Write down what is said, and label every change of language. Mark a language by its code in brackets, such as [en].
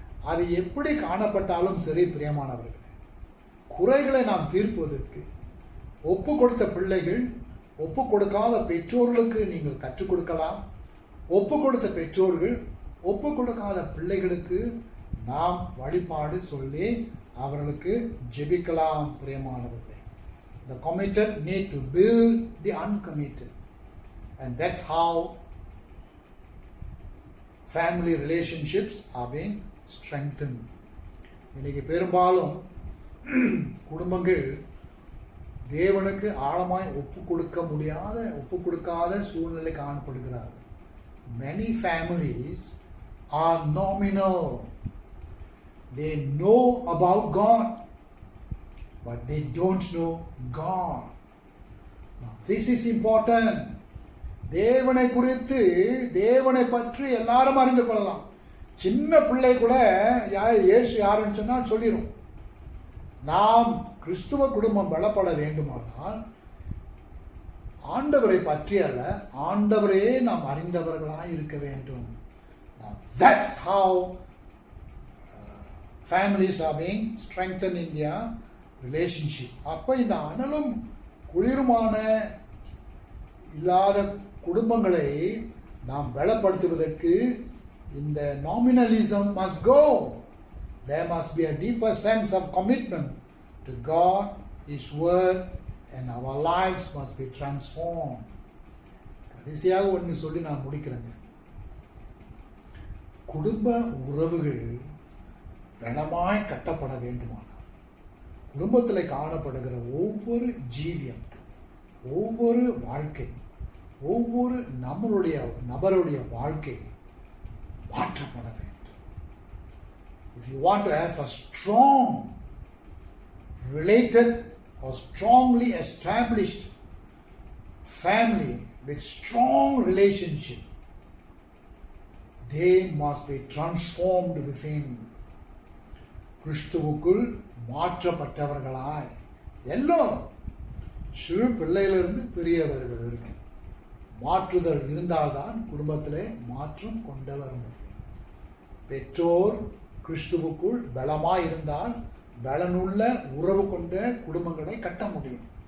[ta] அது எப்படி காணப்பட்டாலும் சரி பிரியமானவர்களே, குறைகளை நாம் தீர்ப்பதற்கு ஒப்பு கொடுத்த பிள்ளைகள் ஒப்பு கொடுக்காத பெற்றோர்களுக்கு நீங்கள் கற்றுக் கொடுக்கலாம். ஒப்பு கொடுத்த பெற்றோர்கள் ஒப்பு கொடுக்காத பிள்ளைகளுக்கு நாம் வழிபாடு சொல்லி அவர்களுக்கு ஜெபிக்கலாம். பிரியமானவர்களே, [en] the committed need to build the uncommitted, and that's how family relationships are being strengthened. [ta] இன்னைக்கு பெரும்பாலும் குடும்பங்கள் தேவனுக்கு ஆழமாய் ஒப்பு கொடுக்காத சூழ்நிலை காணப்படுகிறார்கள். [en] Many families are nominal. They know about God, but they don't know God. Now, this is important. [ta] தேவனை குறித்து, தேவனை பற்றி எல்லாரும் அறிந்து கொள்ளலாம். சின்ன பிள்ளை கூட இயேசு யாருன்னு சொன்னால் சொல்லிடும். நாம் கிறிஸ்துவ குடும்பம் பலப்பட வேண்டுமானால் ஆண்டவரை பற்றி அல்ல, ஆண்டவரே நாம் அறிந்தவர்களாக இருக்க வேண்டும். [en] That's how families are being strengthened in their relationship. [ta] அப்போ இந்த அனலும் குளிருமான இல்லாத குடும்பங்களை நாம் பலப்படுத்துவதற்கு இந்த [en] nominalism must go. There must be a deeper sense of commitment to God, His Word, and our lives must be transformed. [ta] கடைசியாக ஒன்று சொல்லி நான் முடிக்கிறேங்க. குடும்ப உறவுகள் பலமாய் கட்டப்பட வேண்டுமானால் குடும்பத்தில் காணப்படுகிற ஒவ்வொரு ஜீவியம், ஒவ்வொரு வாழ்க்கை, ஒவ்வொரு நபருடைய வாழ்க்கை மாற்றப்பட வேண்டும். [en] If you want to have a strong related or strongly established family with strong relationship, they must be transformed within. [ta] கிறிஸ்துவுக்குள் மாற்றப்பட்டவர்களாய் எல்லோரும் சிறு பிள்ளையிலிருந்து பெரியவர் வரைக்கும் மாற்றுதல் இருந்தால்தான் குடும்பத்திலே மாற்றம் கொண்டு வர முடியும். பெற்றோர் கிறிஸ்துவுக்குள் பலமாய் இருந்தால் பலனுள்ள உறவு கொண்ட குடும்பங்களை கட்ட முடியும்.